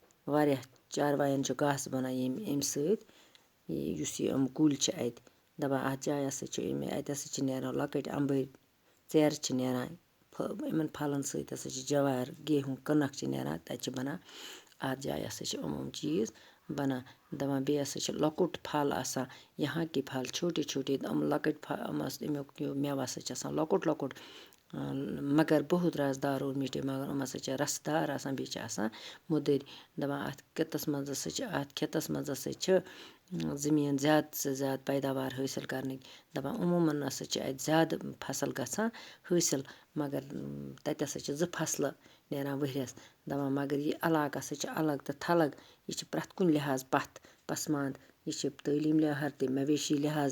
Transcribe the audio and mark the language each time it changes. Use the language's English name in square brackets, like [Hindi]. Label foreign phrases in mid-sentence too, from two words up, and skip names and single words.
[Kashmiri] واریاہ چاروایَن چھُ گاسہٕ بَنان اَمہِ سۭتۍ یُس یِم کُلۍ چھِ اَتہِ دَپان اَتھ جایہِ ہَسا چھِ اَتہِ ہَسا چھِ نیران لۄکٕٹۍ اَمبٕرۍ ژیرٕ چھِ نیران یِمَن پھلَن سۭتۍ ہَسا چھِ جوار گیہوٗ کٕنٕک چھِ نیران تَتہِ چھِ بَنان اَتھ جایہِ ہَسا چھِ یِم چیٖز بَنان دَپان بیٚیہِ ہَسا چھِ لۄکُٹ پھل آسان [Urdu] یہاں کی پھل چھوٹے چھوٹے [Kashmiri] یِم لۄکٕٹۍ اَمیُک مٮ۪وٕ ہَسا چھِ آسان لۄکُٹ لۄکُٹ [Urdu] مگر بہت رازدار اور میٖٹھے [Kashmiri] مگر یِم ہَسا چھِ رَسہٕ دار آسان بیٚیہِ چھِ آسان مٔدٕرۍ دَپان اَتھ کِتَس منٛز ہَسا چھِ اَتھ کھٮ۪تَس منٛز ہَسا چھِ زٔمیٖن زیادٕ سے زیادٕ پیداوار حٲصِل کَرنٕکۍ دَپان عموٗماً ہَسا چھِ اَتہِ زیادٕ فصل گژھان حٲصِل مگر تَتہِ ہَسا چھِ 2 فصلہٕ نیران ؤریَس دَپان مگر یہِ علاقہٕ ہَسا چھِ الگ تہٕ تھلگ یہِ چھِ پرٛٮ۪تھ کُنہِ لحاظ پَسماند یہِ چھِ تعلیٖم لحاظ تہِ مویشی لحاظ